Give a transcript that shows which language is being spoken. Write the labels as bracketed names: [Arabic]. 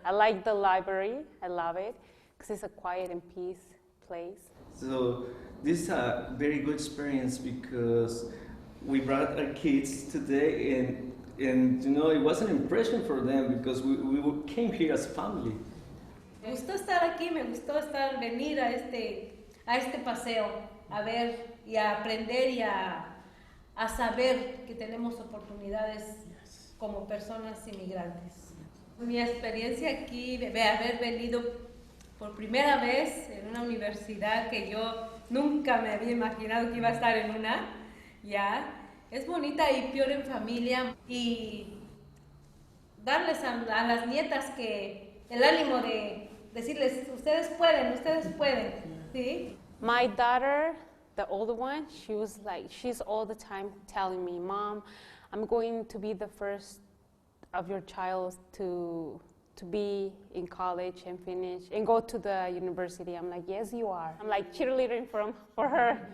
[English] I like the library, I love it, because it's a quiet and peace place. So this is a very good experience because we brought our kids today, and it was an impression for them because we came here as a family. [Spanish] Me gustó estar aquí, me gustó venir a este paseo, a ver y a aprender y a saber que tenemos oportunidades como personas inmigrantes. Mi experiencia aquí, de haber venido por primera vez en una universidad que yo nunca me había imaginado que iba a estar en una, es bonita y peor en familia, y darles a las nietas que el ánimo de decirles, ustedes pueden, ¿sí? [English] My daughter, the older one, she's all the time telling me, Mom, I'm going to be the first of your child to be in college and finish and go to the university. I'm like, yes, you are. I'm like cheerleading for her.